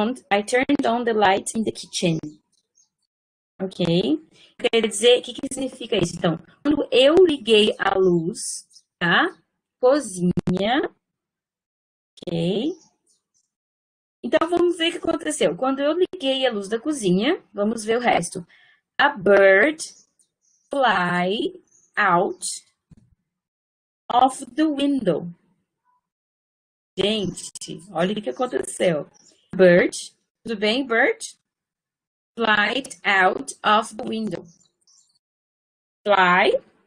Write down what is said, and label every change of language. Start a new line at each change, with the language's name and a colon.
English: I turned on the light in the kitchen. Ok?
Portuguese: Quer dizer, o que significa isso? Então, quando eu liguei a luz, tá? Cozinha. Ok? Então, vamos ver o que aconteceu. Quando eu liguei a luz da cozinha, vamos ver o resto.
English: A bird fly out of the window.
Portuguese: Gente, olha o que aconteceu. Bird, tudo bem, bird?
English: Fly out of the window. Fly.